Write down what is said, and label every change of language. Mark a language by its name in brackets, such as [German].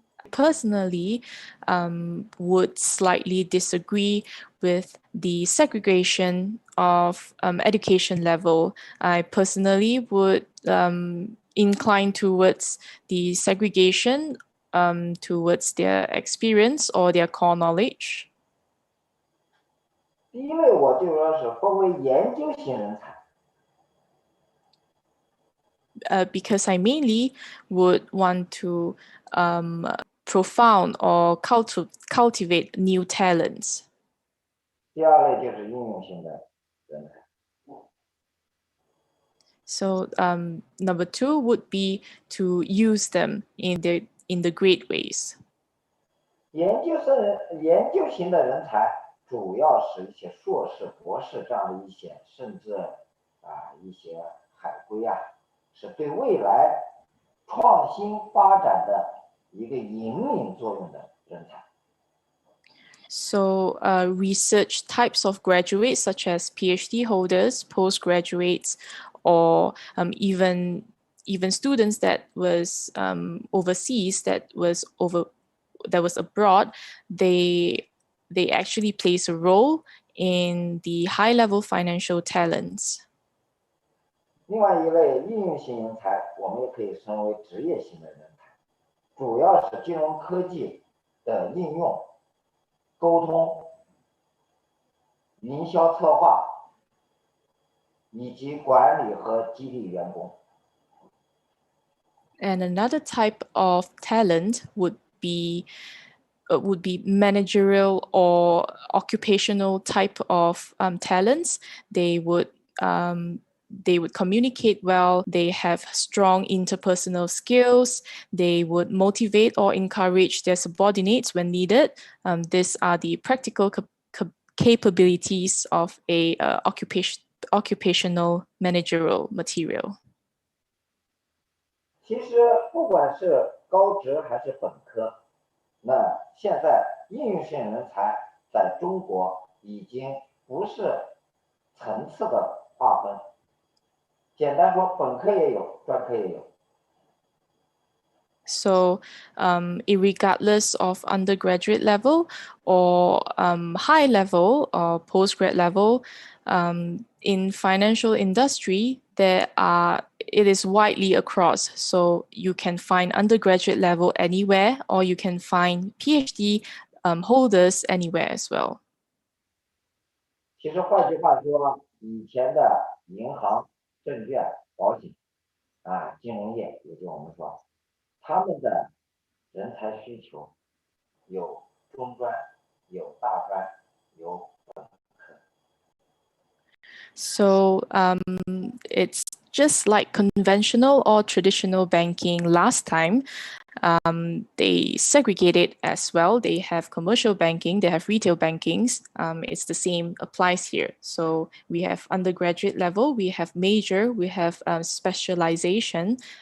[English] Personally, would slightly disagree with the segregation of education level. I personally would incline towards the segregation towards their experience or their core knowledge. [Chinese] 第一类我就说是分为研究型人才。 [English] Because I mainly would want to profound or cultivate new talents. [Chinese] 第2类就是应用型的人才。 [English] So number 2 would be to use them in the great ways. [Chinese] 研究型的人才主要是一些硕士、博士这样的一些，甚至一些海归是对未来创新发展的一个引领作用的人才。 [English] So research types of graduates such as PhD holders, postgraduates, or even students that was overseas that was abroad, they actually plays a role in the high-level financial talents. [Chinese] 另外一类应用型人才，我们也可以称为职业型的人才，主要是金融科技的应用、沟通、营销策划以及管理和激励员工。 [English] And another type of talent would be managerial or occupational type of talents. They would communicate well. They have strong interpersonal skills. They would motivate or encourage their subordinates when needed. These are the practical capabilities of a occupational managerial material. [Chinese] 其实不管是高职还是本科，那现在应用性人才在中国已经不是层次的划分，简单说，本科也有，专科也有。 [English] So, irregardless of undergraduate level or high level or postgrad level, in financial industry, it is widely across. So you can find undergraduate level anywhere, or you can find PhD holders anywhere as well. [Chinese] 其实换句话说，以前的银行、证券、保险金融业，也就我们说，他们的人才需求有中专、有大专、有本科。 [English] So it's just like conventional or traditional banking last time. They segregate it as well. They have commercial banking, they have retail bankings. It's the same applies here. So we have undergraduate level, we have major, we have specialization.